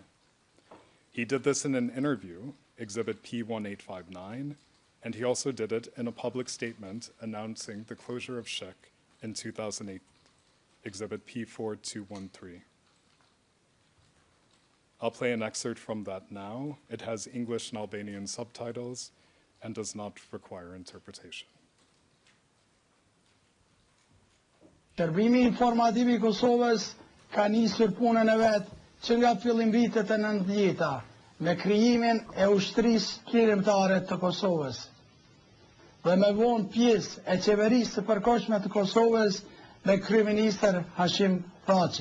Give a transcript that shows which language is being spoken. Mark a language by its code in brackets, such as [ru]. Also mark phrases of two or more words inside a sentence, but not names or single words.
[en] He did this in an interview, Exhibit P1859, and he also did it in a public statement announcing the closure of Shik in 2008, Exhibit P4213. I'll play an excerpt from that now. It has English and Albanian subtitles and does not require interpretation. [sq] Shërbimi informativ I Kosovës ka nisur punën e vet që nga fillim vitet e 90-ta me krijimin e ushtrisë qendrore të Kosovës dhe me vonë pjesë e qeverisë së përkohshme të Kosovës me kryeministër Hashim Thaçi.